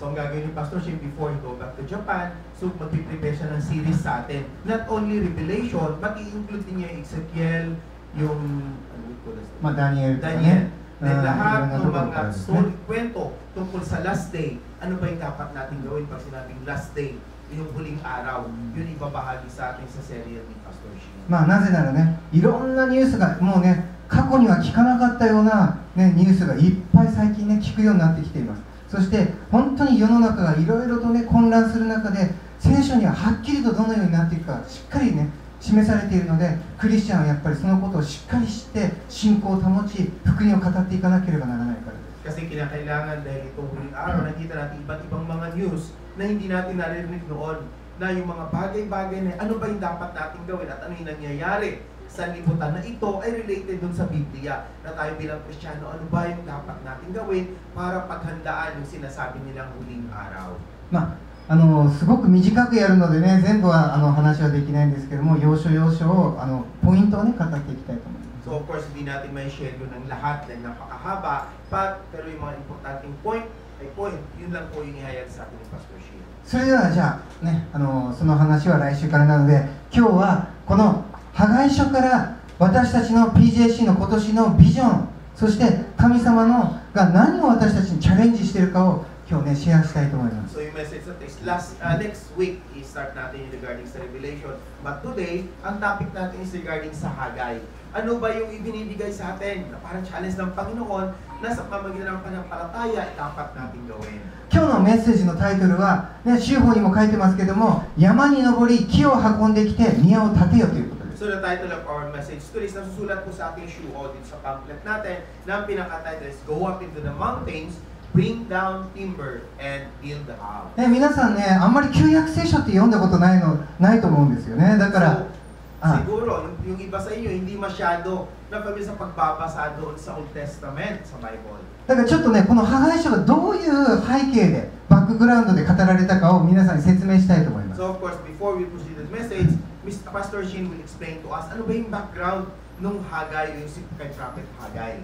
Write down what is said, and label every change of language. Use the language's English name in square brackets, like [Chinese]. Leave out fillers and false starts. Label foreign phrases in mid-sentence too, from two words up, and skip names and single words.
[Filipino] So ang gagawin ni Pastor Shin [English] before he go back to Japan, [Filipino] so mag-prepare siya ng series sa atin. [English] Not only [Filipino] Revelation, mag-i-include din niya yung Ezekiel, yung Daniel. Daniel. Then lahat ng mga story, kwento tungkol sa [English] last day. [Filipino] Ano ba yung dapat natin gawin pag sinabing [English] last day? [Filipino] Yung huling araw, yun ibabahagi sa atin sa serye ni Pastor Shin. [Japanese] なぜならね、いろんなニュースがもうね、過去には聞かなかったような、ね、ニュースがいっぱい最近ね、聞くようになってきています。そして本当に世の中がいろいろとね、混乱する中で、聖書にははっきりとどのようになっていくかしっかりね、示されているので、クリスチャンはやっぱりそのことをしっかり知って信仰を保ち、福音を語っていかなければならないからです。 [Filipino] Kasi kinakailangan dahil itong huling araw, nakita natin iba't ibang mga news na hindi natin naririnig noon, na yung mga bagay-bagay na ano ba yung dapat natin gawin at ano yung nangyayari sa libutan na ito ay related dun sa Biblia, na tayo bilang Kristiyano, ano ba yung dapat natin gawin para paghandaan yung sinasabi nilang huling araw. [Japanese] すごく短くやるのでね、全部は話はできないんですけども、要所要所をポイントをね、語っていきたいと思います。 [English] So of course, [Filipino] hindi natin may share yun ng lahat dahil napakahaba, pero yung mga importanteng point, yun lang po yung ihayag sa atin ni Pastor Shin. [Japanese] それではじゃあね、その話は来週からなので、今日はこのハガイ書から私たちの PJC の今年のビジョン、そして神様のが何を私たちにチャレンジしているかを今日ね、シェアしたいと思います。 [Filipino] So yung message [English] next week [Filipino] i-start natin yung regarding sa Revelation. [English] But today, [Filipino] ang topic natin is regarding sa Hagay. Ano ba yung ibinibigay sa atin na parang challenge ng Panginoon na sa pamagitan ng pananampalataya dapat natin gawin? [Japanese] 今日のメッセージのタイトルは、ね、週報にも書いてますけども、山に登り木を運んできて宮を建てよということです。 [English] So the title of our message today is [Filipino] nasusulat po sa ating shoe o dito sa pamphlet natin na ang pinaka-title is Go Up into the Mountains, Bring Down Timber, and Build the House. [Japanese] ね、皆さんね、あんまり旧約聖書って読んだことないと思うんですよね。だから、 [Filipino] siguro, yung iba sa inyo, hindi masyado na familiar sa pagbabasa doon sa Old Testament, sa Bible. [Japanese] だからちょっとね、このハガイ書がどういう背景で、バックグラウンドで語られたかを皆さんに説明したいと思います。 [English] So of course, before we proceed with the message, Pastor Shin will explain to us [Filipino] ano ba yung background nung Hagay, yung kay Prophet Hagay.